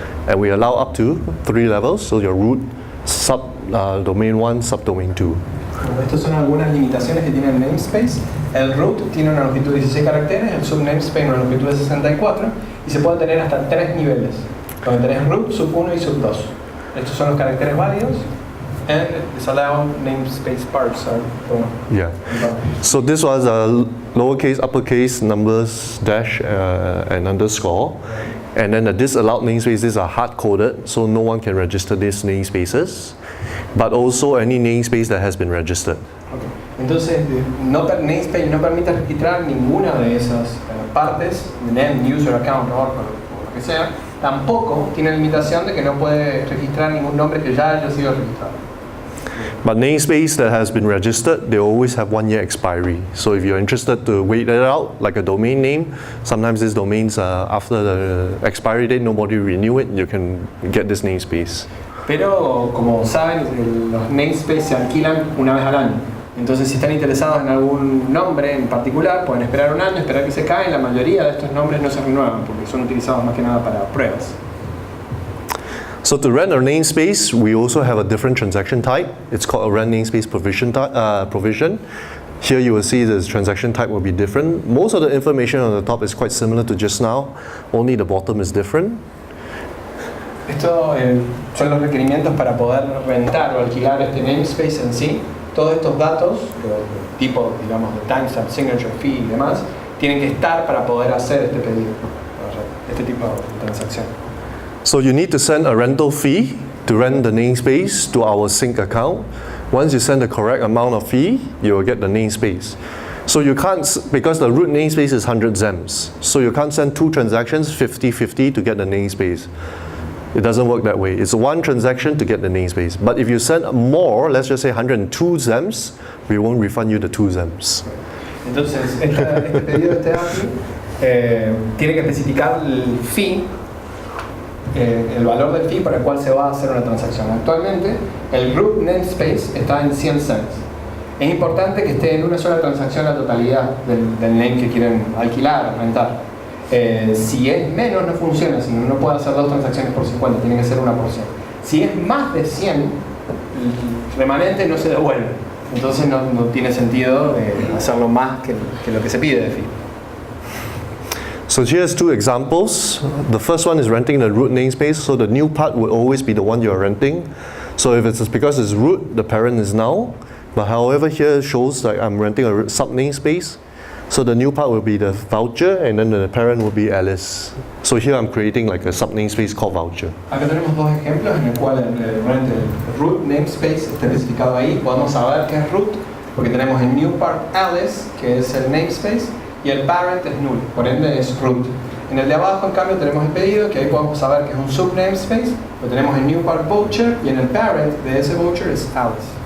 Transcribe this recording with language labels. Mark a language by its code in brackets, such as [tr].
[en] And we allow up to 3 levels, so your root, domain 1, subdomain 2. [es] Estas son algunas limitaciones que tiene el namespace. El root tiene una longitud de 16 caracteres, el subnamespace una longitud de 64 y se puede tener hasta 3 niveles, donde tenés root, sub 1 y sub 2. Estos son los caracteres válidos. [en] And disallowed namespace parts are yeah. So this was lowercase, uppercase, numbers, dash, and underscore. And then the disallowed namespaces are hard-coded, so no one can register these namespaces. But also any namespace that has been registered. [es] Okay. Entonces, namespace no permite registrar ninguna de esas partes, name, user, account, or lo que sea, tampoco tiene la limitación de que no puede registrar ningún nombre que ya haya sido registrado. [en] But namespace that has been registered, they always have 1 year expiry. So if you're interested to wait it out, like a domain name, sometimes these domains, after the expiry date, nobody renew it, you can get this namespace. [es] Pero como saben, los namespace se alquilan una vez al año. Entonces si están interesados en algún nombre en particular, pueden esperar un año, esperar que se cae. La mayoría de estos nombres no se renuevan porque son utilizados más que nada para pruebas. [en] So to rent a namespace, we also have a different transaction type. It's called a rent namespace provision. Here you will see the transaction type will be different. Most of the information on the top is quite similar to just now, only the bottom is different. [es] Estos son los requerimientos para poder rentar o alquilar este namespace en sí. Todos estos datos, tipo, digamos, de timestamp, signature, fee y demás, tienen que estar para poder hacer este pedido, este tipo de transacción. [en] So you need to send a rental fee to rent the namespace to our sync account. Once you send the correct amount of fee, you will get the namespace. So you can't, because the root namespace is 100 XEMs, so you can't send 2 transactions 50-50 to get the namespace. It doesn't work that way. It's 1 transaction to get the namespace. But if you send more, let's just say 102 XEMs, we won't refund you the 2 XEMs. [es] Entonces, este pedido de este API tiene que especificar el fee, el valor del fee para el cual se va a hacer una transacción. Actualmente, el root namespace está en 100 cents. Es importante que esté en una sola transacción la totalidad del name que quieren alquilar, rentar. Si es menos, no funciona, si no puede hacer 2 transacciones por 50, tiene que ser una por 100. Si es más de 100, el remanente no se devuelve. Entonces no tiene sentido hacerlo más que lo que se pide de fee. [en] So here's 2 examples. The first one is renting the root namespace, so the new part will always be the one you're renting. So if it's because it's root, the parent is null. But however, here it shows like I'm renting a sub namespace. So the new part will be the voucher, and then the parent will be Alice. So here I'm creating like a sub namespace called voucher. [es] Acá tenemos 2 ejemplos en el cual el root namespace está especificado ahí. Podemos saber qué es root porque tenemos el new part Alice, que es el namespace, y el parent es null, por ende es root. En el de abajo, en cambio, tenemos el pedido, que ahí podemos saber que es un sub namespace, lo tenemos en new part voucher, y en el parent de ese voucher es Alice.